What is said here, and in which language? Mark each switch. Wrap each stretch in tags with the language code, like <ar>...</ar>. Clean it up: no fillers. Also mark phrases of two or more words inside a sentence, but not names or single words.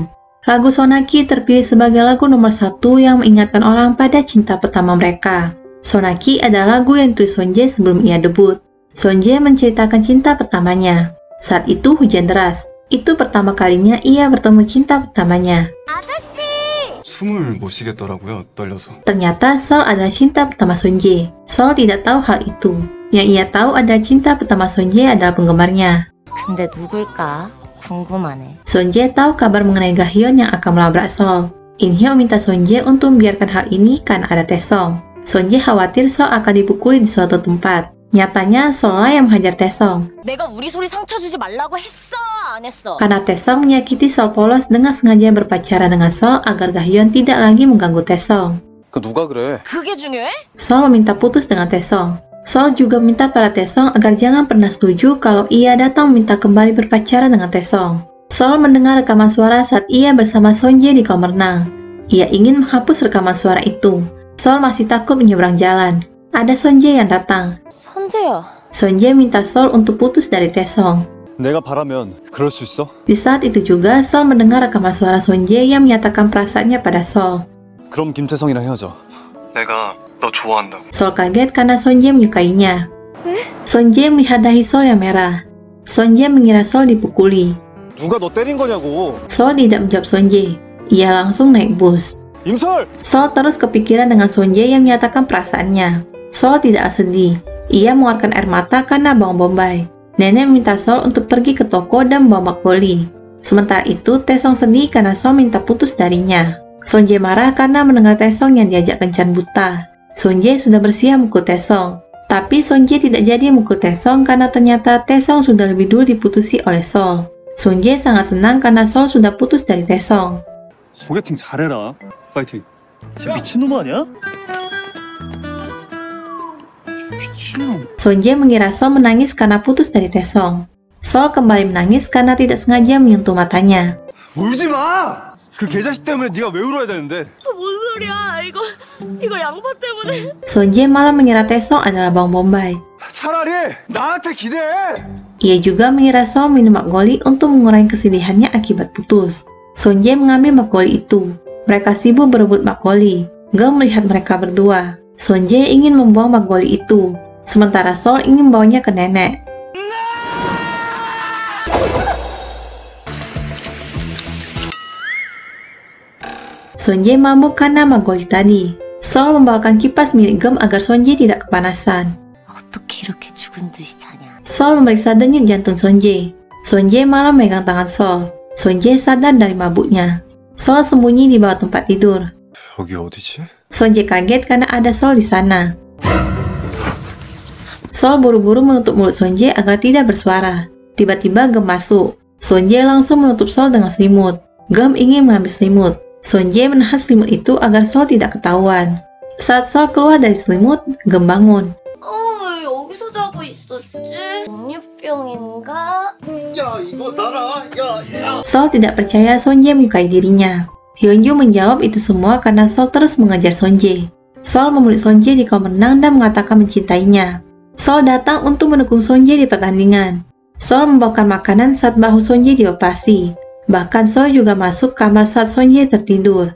<id>Lagu Sonaki terpilih sebagai lagu nomor 1 yang mengingatkan orang pada cinta pertama mereka. Sonaki adalah lagu yang ditulis Sonje sebelum ia debut. Sonje menceritakan cinta pertamanya. Saat itu hujan deras. Itu pertama kalinya ia bertemu cinta pertamanya.</id> <ko>숨을 못 쉬겠더라고요, 떨려서.</ko> <id>Ternyata Sol adalah cinta pertama Sonje. Sol tidak tahu hal itu. Yang ia tahu adalah cinta pertama Sonje adalah penggemarnya.</id> <ko>근데 누굴까? 궁금하네.</ko> <id>Sonje tahu kabar mengenai Gahyeon yang akan melabrak Sol. In-hyo minta Sonje untuk membiarkan hal ini karena ada Taesong. Sonje khawatir Sol akan dipukuli di suatu tempat. Nyatanya Sollah yang menghajar Taesong.</id> <ko>내가 우리 소리 상처 주지 말라고 했어, 안 했어?</ko> <id>Karena Taesong menyakiti Sol polos dengan sengaja berpacaran dengan Sol agar Gahyeon tidak lagi mengganggu Taesong.</id> <ko>그 누가 그래? 그게 중요해?</ko> <id>Sol meminta putus dengan Taesong. Sol juga minta pada Taesong agar jangan pernah setuju kalau ia datang meminta kembali berpacaran dengan Taesong. Sol mendengar rekaman suara saat ia bersama Sonje di kolam renang. Ia ingin menghapus rekaman suara itu. Sol masih takut menyeberang jalan. Ada Sonje yang datang.</id> <ko>선재야.</ko> <id>Sonje minta Sol untuk putus dari Taesong.</id> <ko>내가 바라면 그럴 수 있어?</ko> <id>Di saat itu juga Sol mendengar rekaman suara Sonje yang menyatakan perasaannya pada Sol.</id> <ko>그럼 김태성이랑 헤어져. 내가 너 좋아한다고.</ko> <id>Sol kaget karena Sonje menyukainya. Sonje melihat dahi Sol yang merah. Sonje mengira Sol dipukuli.</id> <ko>누가 너 때린 거냐고.</ko> <id>Sol tidak menjawab Sonje. Ia langsung naik bus.</id> <ko>임설!</ko> <id>Sol terus kepikiran dengan Sonje yang menyatakan perasaannya. Sol tidak sedih. Ia mengeluarkan air mata karena bawang bombay. Nenek meminta Sol untuk pergi ke toko dan membawa makgeolli. Sementara itu, Taesong sedih karena Sol minta putus darinya. Sonje marah karena mendengar Taesong yang diajak kencan buta. Sonje sudah bersiap mukul Taesong. Tapi Sonje tidak jadi mukul Taesong karena ternyata Taesong sudah lebih dulu diputusi oleh Sol. Sonje sangat senang karena Sol sudah putus dari Taesong.</id> <ko>소개팅 잘해라. 파이팅. 쟤 미친놈 아니야? 미친놈.</ko> <id>Sonje mengira Sol menangis karena putus dari Taesong. Sol kembali menangis karena tidak sengaja menyentuh matanya.</id> <ko>울지 마! 그 개자식 때문에 네가 왜 울어야 되는데? 뭔 소리야? 이거 양파 때문에.</ko> <id>Sonje malah mengira Taesong adalah bawang bombay.</id> <ko>차라리 나한테 기대해!</ko> <id>Ia juga mengira Sol minum makgeolli untuk mengurangi kesedihannya akibat putus. Sonje mengambil makgeolli itu. Mereka sibuk berebut makgeolli. Geum melihat mereka berdua. Sonje ingin membuang makgeolli itu. Sementara Sol ingin membawanya ke nenek. Sonje mabuk karena makgeolli tadi. Sol membawakan kipas milik Geum agar Sonje tidak kepanasan.</id> <ko>어떻게 이렇게 죽은 듯이 자냐?</ko> <id>Sol memeriksa denyut jantung Sonje. Sonje malah megang tangan Sol. Sonje sadar dari mabuknya. Sol sembunyi di bawah tempat tidur.</id> <ko>여기 어디지?</ko> <id>Sonje kaget karena ada Sol di sana. Sol buru-buru menutup mulut Sonje agar tidak bersuara. Tiba-tiba Geum masuk. Sonje langsung menutup Sol dengan selimut. Geum ingin mengambil selimut. Sonje menahan selimut itu agar Sol tidak ketahuan. Saat Sol keluar dari selimut, Geum bangun.</id> <ko>왜 여기서 자고 있었지? 당뇨병인가? 야 이거 나라 야</ko> <id>Sol tidak percaya Sonje menyukai dirinya. Hyunju menjawab itu semua karena Sol terus mengejar Sonje. Sol memeluk Sonje di kolam renang dan mengatakan mencintainya. Sol datang untuk mendukung Sonje di pertandingan. Sol membawakan makanan saat bahu Sonje dioperasi. Bahkan Sol juga masuk kamar saat Sonje tertidur.</id>